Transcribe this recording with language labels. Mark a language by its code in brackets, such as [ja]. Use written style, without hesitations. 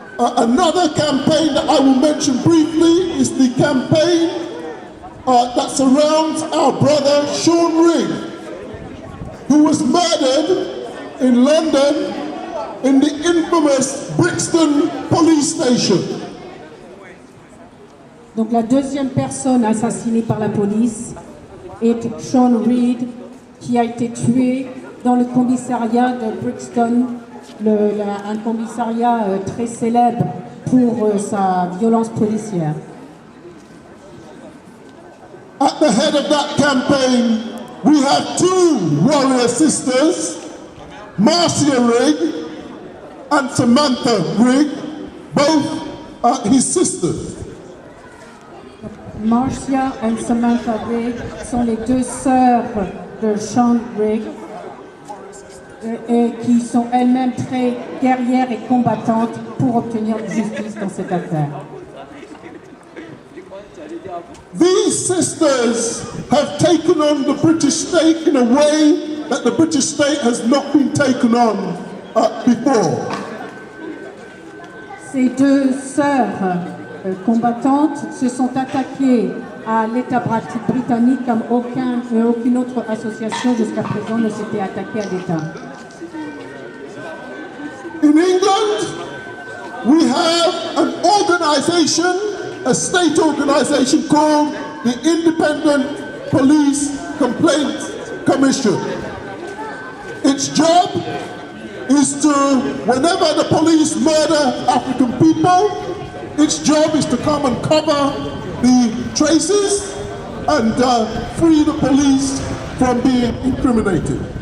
[en] Another campaign that I will mention briefly is the campaign that surrounds our brother Sean Rigg, who was murdered in London in the infamous Brixton police station. [fr] Donc la deuxième personne assassinée par la police est Sean Rigg, qui a été tué dans le commissariat de Brixton, un commissariat très célèbre pour sa violence policière. [en] At the head of that campaign, we have two warrior sisters, Marcia Rigg and Samantha Rigg, both his sisters. [fr] Marcia et Samantha Rigg sont les deux sœurs de Sean Rigg et qui sont elles-mêmes très guerrières et combattantes pour obtenir justice dans cette affaire. [en] These sisters have taken on the British state in a way that the British state has not been taken on before. [fr] Ces deux sœurs combattantes se sont attaquées à l'État britannique comme aucune autre association jusqu'à présent ne s'était attaquée à l'État. [en] In England, we have an organization, a state organization called the Independent Police Complaints Commission. Its job is to, whenever the police murder African people, its job is to come and cover the traces and free the police from being incriminated.